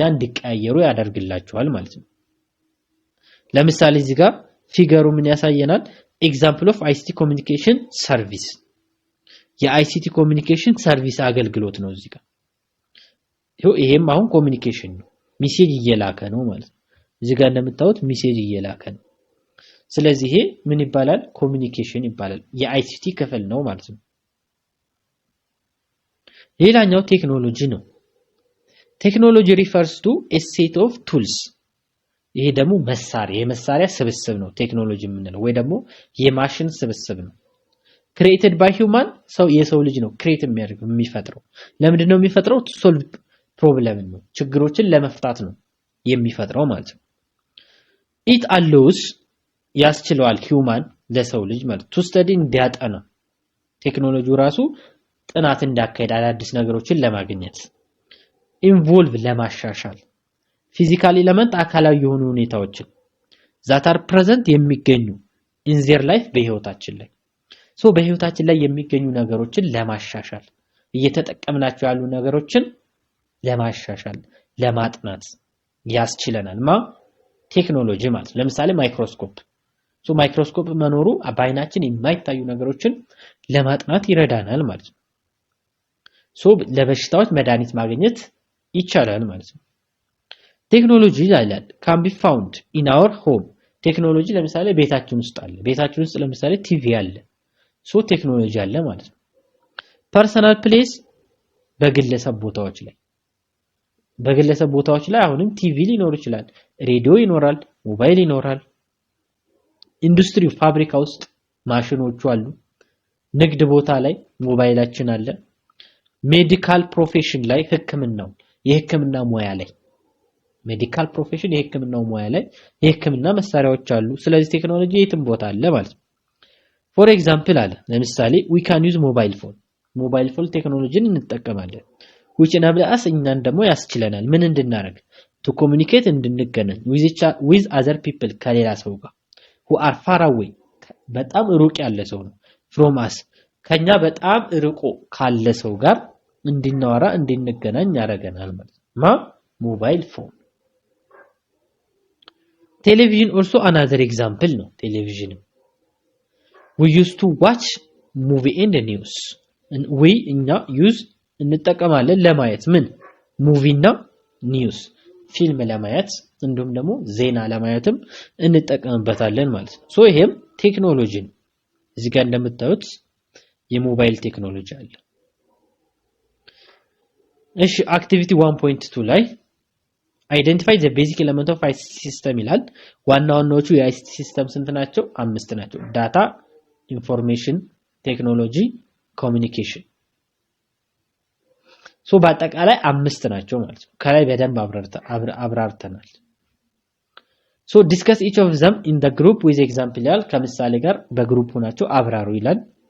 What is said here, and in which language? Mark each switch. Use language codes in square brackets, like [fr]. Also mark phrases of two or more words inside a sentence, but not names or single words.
[am] እንዲቀያየሩ ያደርግላቸዋል ማለት ነው ለምሳሌ እዚህ ጋር ፊገሩ ምን ያሳየናል [en] example of ICT communication service [am] የ [en] ICT communication service [am] አገልግሎት ነው እዚህ ጋር ይሄም አሁን ኮሚኒኬሽን ነው ሜሴጅ እየላከ ነው ማለት ነው እዚህ ጋር እንደምታዩት ሜሴጅ እየላከ ነው ስለዚህ ይሄ ምን ይባላል ኮሚኒኬሽን ይባላል የICT ክፍል ነው ማለት ነው ሌላኛው ቴክኖሎጂ ነው ቴክኖሎጂ [en] refers to a set of tools [am] ይሄ ደግሞ የመሳሪያ ስብስብ ነው ቴክኖሎጂ የምንለው ወይ ደግሞ የማሽን ስብስብ ነው [en] created by [am] human የሰው ልጅ ነው ክሬት የሚፈጥረው ለምንድን ነው የሚፈጥረው [en] to solve problem [am] ነው ችግሮችን ለመፍታት ነው የሚፈጥረው ማለት ነው [en] it allows [am] ያስችለዋል human ለሰው ልጅ ማለት [en] to study [am] እንዲያጠና ቴክኖሎጂው ራሱ ጥናት እንዳካሄድ አዳዲስ ነገሮችን ለማግኘት ኢንቮልቭ ለማሻሻል [en] physical element [am] አካላዊ የሆኑ ሁኔታዎችን [en] that are present [am] የሚገኙ [en] in their life [am] በህይወታችን ላይ በህይወታችን ላይ የሚገኙ ነገሮችን ለማሻሻል እየተጠቀምናቸው ያሉ ነገሮችን ለማሻሻል ለማጥናት ያስችለናል ቴክኖሎጂ ማለት ለምሳሌ ማይክሮስኮፕ መኖሩ በአይናችን የማይታዩ ነገሮችን ለማጥናት ይረዳናል ማለት ነው ለበሽታዎች መድኃኒት ማግኘት ይቻላል ማለት ነው ቴክኖሎጂ ይላል [en] can be found in our home [am] ቴክኖሎጂ ለምሳሌ ቤታችን ውስጥ ለምሳሌ ቲቪ አለ ቴክኖሎጂ አለ ማለት ነው [en] personal place [am] በግለሰብ ቦታዎች ላይ አሁንም ቲቪ ሊኖር ይችላል ሬዲዮ ይኖራል ሞባይል ይኖራል ኢንዱስትሪ ፋብሪካ ውስጥ ማሽኖቹ አሉ ንግድ ቦታ ላይ ሞባይላችን አለ [en] medical profession [am] ላይ የህክምና ሙያ ላይ [en] medical profession [am] የህክምናው ሙያ ላይ የህክምና መሳሪያዎች አሉ ስለዚህ ቴክኖሎጂ የትም ቦታ አለ ማለት ነው [en] for example [am] አለ ለምሳሌ [en] we can use mobile phone [am] ቴክኖሎጂን እንጠቀማለን [en] which enable us [am] እኛን ደግሞ ያስችለናል ምን እንድናረግ [en] to communicate [am] እንድንገናኝ [en] with other people [am] ከሌላ ሰው ጋር [en] who are far away [am] በጣም ሩቅ ያለ ሰው ነው [en] from us [am] ከኛ በጣም ርቆ ካለ ሰው ጋር እንድናወራ እንድንገናኝ ያረጋናል ማለት ነው [en] mobile phone television also another example [am] ነው [en] television we used to watch movie and news and we [am] እንጠቀማለን ለማየት ሙቪ እና ኒውስ ፊልም ለማየት እንዲሁም ደግሞ ዜና ለማየትም እንጠቀምበታለን ማለት ነው ይሄም ቴክኖሎጂ ነው እዚህ ጋር እንደምታዩት የሞባይል ቴክኖሎጂ አለ እሺ አክቲቪቲ 1.2 ላይ [en] identify the basic element of ICT system [am] ይላል ዋናዎቹ የICT ሲስተም ስንት ናቸው 5 ናቸው ዳታ ኢንፎርሜሽን ቴክኖሎጂ ኮሚኒኬሽን በአጠቃላይ 5 ናቸው ማለት ነው ከላይ በደንብ አብራርተናል [en] discuss each of them in the group with example [am] ይላል ከምሳሌ ጋር በግሩፕ ሆናቸው አብራሩ ይላል